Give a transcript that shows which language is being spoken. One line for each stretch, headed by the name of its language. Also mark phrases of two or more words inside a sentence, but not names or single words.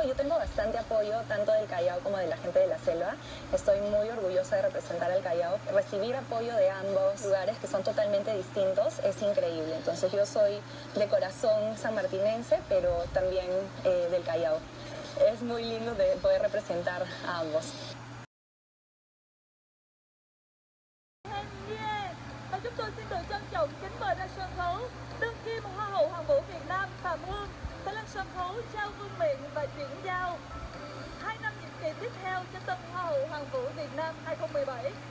Spanish: Yo tengo bastante apoyo tanto del Callao como de la gente de la selva. Estoy muy orgullosa de representar al Callao. Recibir apoyo de ambos lugares que son totalmente distintos es increíble. Entonces yo soy de corazón sanmartinense, pero también del Callao. Es muy lindo de poder representar a ambos.
Vietnamese: Và chúng tôi xin được trân trọng kính mời ra sân khấu đương kim Hoa hậu Hoàng vũ Việt Nam Phạm Hương sẽ lên sân khấu trao vương miện và chuyển giao 2 năm nhiệm kỳ tiếp theo cho tân Hoa hậu Hoàng vũ Việt Nam 2017.